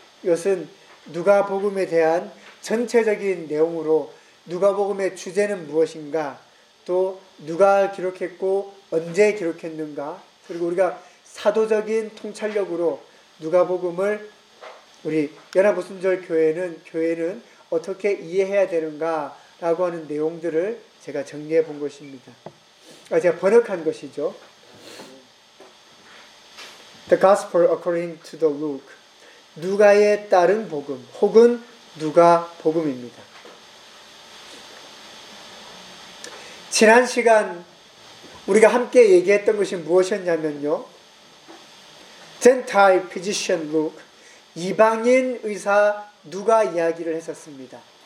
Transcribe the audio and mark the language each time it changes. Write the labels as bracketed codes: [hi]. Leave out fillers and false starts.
[ko] 이것은 누가복음에 대한 전체적인 내용으로 누가복음의 주제는 무엇인가, 또 누가 기록했고 언제 기록했는가, 그리고 우리가 사도적인 통찰력으로 누가복음을 우리 연합오순절 교회는 어떻게 이해해야 되는가라고 하는 내용들을 제가 정리해 본 것입니다. 제가 번역한 것이죠. [en] The Gospel according to the Luke. [ko] 누가에 따른 복음 혹은 누가 복음입니다. 지난 시간 우리가 함께 얘기했던 것이 무엇이었냐면요. [en] Gentile physician Luke, [ko] 이방인 의사 누가 이야기를 했었습니다.